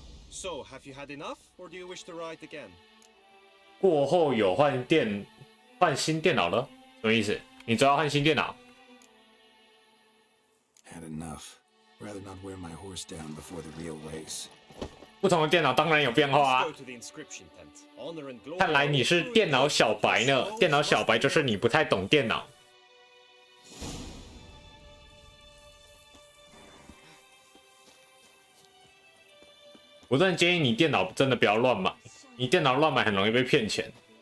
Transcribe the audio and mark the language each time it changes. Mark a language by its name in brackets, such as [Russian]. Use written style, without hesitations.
[English] So, have you had enough, or do you wish to ride again? [Chinese] 过后有换新电脑了，什么意思？你知道换新电脑？ [English] Had enough. Rather not wear my horse down before the real race. [Chinese] 不同的电脑当然有变化 [English] Let's 啊 go。to the inscription tent. Honor and glory. [Chinese] 看来你是电脑小白呢。电脑小白就是你不太懂电脑。我真的建议你电脑真的不要乱买，你电脑乱买很容易被骗钱。